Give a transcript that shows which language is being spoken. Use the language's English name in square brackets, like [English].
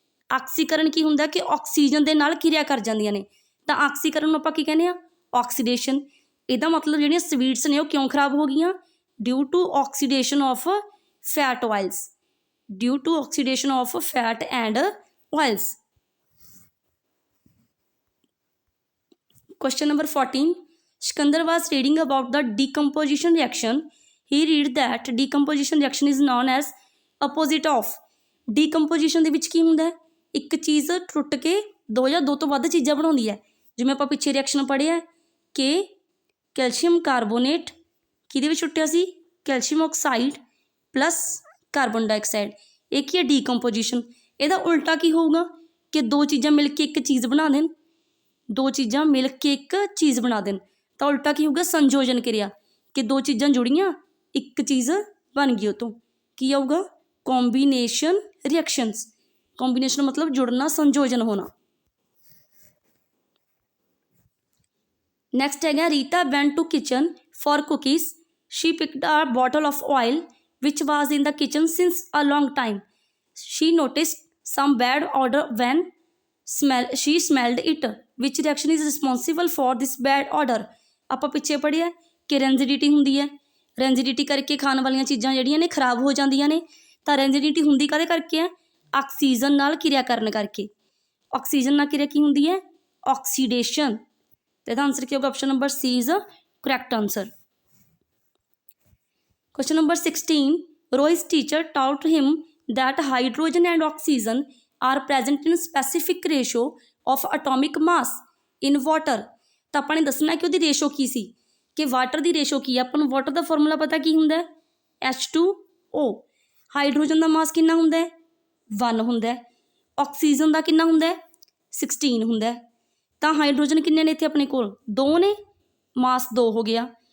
[Punjabi] ਆਕਸੀਕਰਨ ਕੀ ਹੁੰਦਾ ਕਿ ਆਕਸੀਜਨ ਦੇ ਨਾਲ ਕਿਰਿਆ ਕਰ ਜਾਂਦੀਆਂ ਨੇ। ਤਾਂ ਆਕਸੀਕਰਨ ਨੂੰ ਆਪਾਂ ਕੀ ਕਹਿੰਦੇ ਆ ਆਕਸੀਡੇਸ਼ਨ। ਇਹਦਾ ਮਤਲਬ ਜਿਹੜੀਆਂ ਸਵੀਟਸ ਨੇ ਉਹ ਕਿਉਂ ਖਰਾਬ ਹੋ ਗਈਆਂ [English] Due to oxidation of fat oils, due to oxidation of fat and oils. Question number 14 Sikandar was reading about the decomposition reaction. He read that decomposition reaction is known as opposite of। [Punjabi] decomposition ਦੇ ਵਿੱਚ ਕੀ ਹੁੰਦਾ ਇੱਕ ਚੀਜ਼ ਟੁੱਟ ਕੇ ਦੋ ਜਾਂ ਦੋ ਤੋਂ ਵੱਧ ਚੀਜ਼ਾਂ ਬਣਾਉਂਦੀ ਹੈ। ਜਿਵੇਂ ਆਪਾਂ ਪਿੱਛੇ ਰਿਐਕਸ਼ਨ ਪੜ੍ਹਿਆ ਕਿ ਕੈਲਸ਼ੀਅਮ ਕਾਰਬੋਨੇਟ ਕਿਹਦੇ ਵਿੱਚ ਟੁੱਟਿਆ ਸੀ calcium oxide plus carbon dioxide. ਇਹ ਕੀ ਹੈ ਡੀਕੰਪੋਜੀਸ਼ਨ। ਇਹਦਾ ਉਲਟਾ ਕੀ ਹੋਊਗਾ ਕਿ ਦੋ ਚੀਜ਼ਾਂ ਮਿਲ ਕੇ ਇੱਕ ਚੀਜ਼ ਬਣਾ ਦੇਣ, ਦੋ ਚੀਜ਼ਾਂ ਮਿਲ ਕੇ ਇੱਕ ਚੀਜ਼ ਬਣਾ ਦੇਣ। ਤਾਂ ਉਲਟਾ ਕੀ ਹੋਊਗਾ ਸੰਯੋਜਨ ਕਿਰਿਆ ਕਿ ਦੋ ਚੀਜ਼ਾਂ ਜੁੜੀਆਂ ਇੱਕ ਚੀਜ਼ ਬਣ ਗਈ। ਉਹ ਤੋਂ ਕੀ ਆਊਗਾ ਕੰਬੀਨੇਸ਼ਨ ਰਿਐਕਸ਼ਨਸ। ਕੰਬੀਨੇਸ਼ਨ ਮਤਲਬ ਜੁੜਨਾ ਸੰਯੋਜਨ ਹੋਣਾ। [English] Next ਹੈਗਾ Rita went to kitchen for cookies. She picked a bottle of oil which was in the kitchen since a long time. She noticed some bad odor when she smelled it. Which reaction is responsible for this bad odor? [Punjabi] ਆਪਾਂ ਪਿੱਛੇ ਪੜ੍ਹਿਆ ਕਿ ਰੈਂਜਿਡਿਟੀ ਹੁੰਦੀ ਹੈ। ਰੈਂਜਿਡਿਟੀ ਕਰਕੇ ਖਾਣ ਵਾਲੀਆਂ ਚੀਜ਼ਾਂ ਜਿਹੜੀਆਂ ਨੇ ਖਰਾਬ ਹੋ ਜਾਂਦੀਆਂ ਨੇ। ਤਾਂ ਰੈਂਜਿਡਿਟੀ ਹੁੰਦੀ ਕਾਹਦੇ ਕਰਕੇ ਹੈ ਆਕਸੀਜਨ ਨਾਲ ਕਿਰਿਆ ਕਰਨ ਕਰਕੇ। ਆਕਸੀਜਨ ਨਾਲ ਕਿਰਿਆ ਕੀ ਹੁੰਦੀ ਹੈ ਆਕਸੀਡੇਸ਼ਨ। ਤੇ ਇਹਦਾ ਆਂਸਰ ਕੀ ਹੋਗਾ [English] Option number C is correct answer. Question number 16 Roy's teacher taught him that hydrogen and oxygen are present in specific ratio of atomic mass in water। [Punjabi] ਤਾਂ ਆਪਾਂ ਨੇ ਦੱਸਣਾ ਕਿ ਉਹਦੀ ਰੇਸ਼ੋ ਕੀ ਸੀ ਕਿ ਵਾਟਰ ਦੀ ਰੇਸ਼ੋ ਕੀ ਹੈ। ਆਪਾਂ ਨੂੰ ਵਾਟਰ ਦਾ ਫਾਰਮੂਲਾ ਪਤਾ ਕੀ ਹੁੰਦਾ H2O। ਹਾਈਡਰੋਜਨ ਦਾ ਮਾਸ ਕਿੰਨਾ ਹੁੰਦਾ ਹੈ 1 ਹੁੰਦਾ ਹੈ। ਆਕਸੀਜਨ ਦਾ ਕਿੰਨਾ ਹੁੰਦਾ ਹੈ 16 ਹੁੰਦਾ ਹੈ। ਤਾਂ ਹਾਈਡਰੋਜਨ ਕਿੰਨੇ ਨੇ ਇੱਥੇ ਆਪਣੇ ਕੋਲ 2 ਨੇ, ਮਾਸ 2 ਹੋ ਗਿਆ।